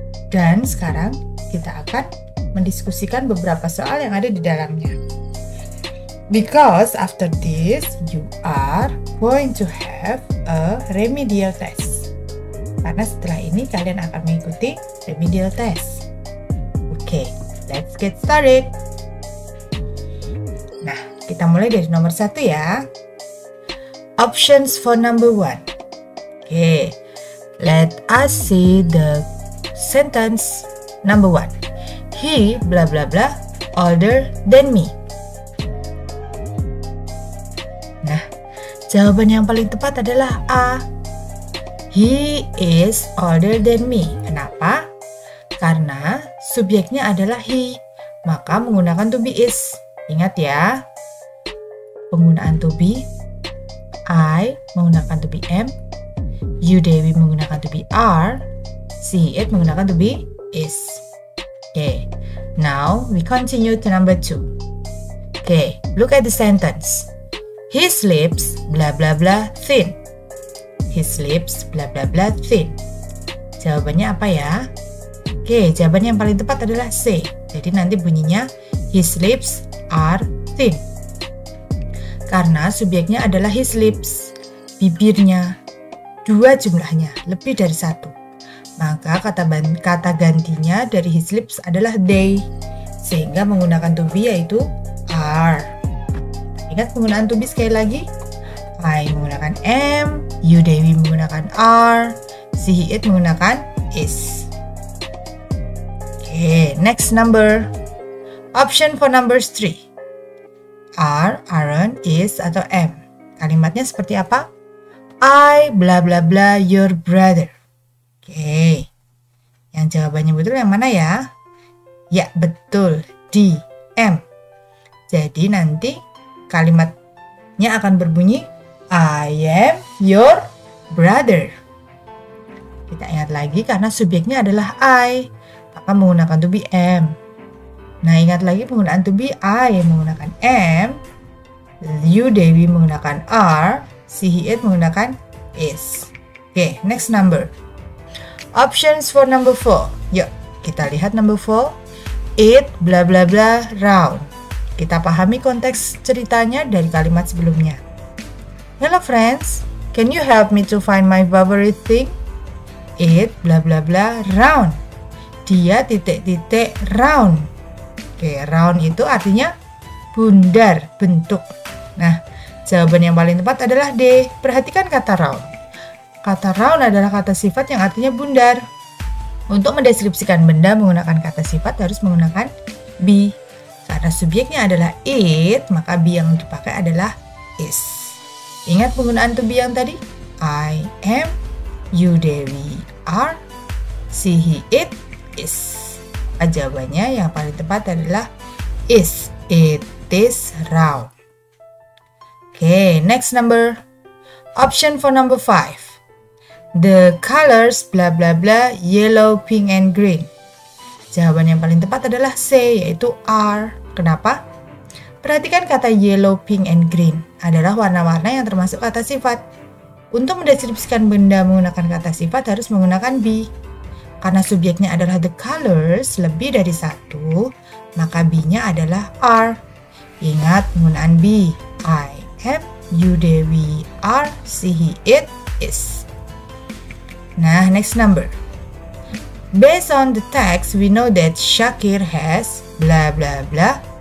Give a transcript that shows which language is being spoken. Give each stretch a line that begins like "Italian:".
Indonesian: Dan sekarang kita akan mendiskusikan beberapa soal yang ada di dalamnya.
English: Because after this, you are going to have a remedial test.
Indonesian: Karena setelah ini kalian akan mengikuti remedial test.
English: Okay, let's get started.
Indonesian: Nah, kita mulai dari nomor 1 ya.
English: Options for number 1. Okay, let us see the sentence number 1. He blah blah blah older than me.
Indonesian: Nah, jawaban yang paling tepat adalah A.
English: He is older than me.
Indonesian: Kenapa? Karena subjeknya adalah he, maka menggunakan to be is. Ingat ya, penggunaan to be. I menggunakan to be am, you Dewi menggunakan to be are, she it menggunakan to be is.
English: Okay, now we continue to number 2. Okay, look at the sentence. He sleeps blah blah blah thin. He sleeps blah blah blah thin.
Indonesian: Jawabannya apa ya? Okay, jawaban yang paling tepat adalah C. Jadi nanti bunyinya
English: he sleeps are thin.
Indonesian: Karena subjeknya adalah his lips, bibirnya. 2 jumlahnya, lebih dari 1. Maka kata gantinya dari his lips adalah they, sehingga menggunakan to be yaitu are. Ingat penggunaan to be sekali lagi. I menggunakan am, you Dewi menggunakan are, she he it menggunakan is.
English: Okay, next number. Option for numbers 3. Are, aren't, is, atau am.
Indonesian: Kalimatnya seperti apa?
English: I blah blah blah your brother.
Indonesian: Oke, yang jawabannya betul yang mana ya? Ya, betul, D, M. Jadi nanti kalimatnya akan berbunyi
English: I am your brother.
Indonesian: Kita ingat lagi karena subjeknya adalah I, maka menggunakan to be am. Nah, ingat lagi penggunaan to be I menggunakan am, you Dewi menggunakan are, she he it menggunakan is. Oke,
English: next number. Options for number 4.
Indonesian: Yuk, kita lihat
English: number 4. It blah blah blah round.
Indonesian: Kita pahami konteks ceritanya dari kalimat sebelumnya.
English: Hello friends, can you help me to find my favorite thing? It blah blah blah round.
Indonesian: Dia titik-titik
English: round.
Indonesian: Oke, round itu artinya bundar, bentuk. Nah, jawaban yang paling tepat adalah D. Perhatikan kata round. Kata round adalah kata sifat yang artinya bundar. Untuk mendeskripsikan benda menggunakan kata sifat harus menggunakan be. Karena subjeknya adalah it, maka be yang dipakai adalah is. Ingat penggunaan to be yang tadi?
English: I am, you Dewi are, she he it is.
Indonesian: Jawabannya yang paling tepat adalah is.
English: It is round. Okay, next number. Option for number 5. The colors blah blah blah yellow, pink, and green.
Indonesian: Jawaban yang paling tepat adalah C, yaitu are. Kenapa? Perhatikan kata yellow, pink, and green adalah warna-warna yang termasuk kata sifat. Untuk mendeskripsikan benda menggunakan kata sifat harus menggunakan be. Karena subjeknya adalah the colors lebih dari 1, maka be-nya adalah are. Ingat penggunaan be.
English: I am, you Dewi are, she he it is. Nah, next number. Based on the text, we know that Shakir has blah blah blah.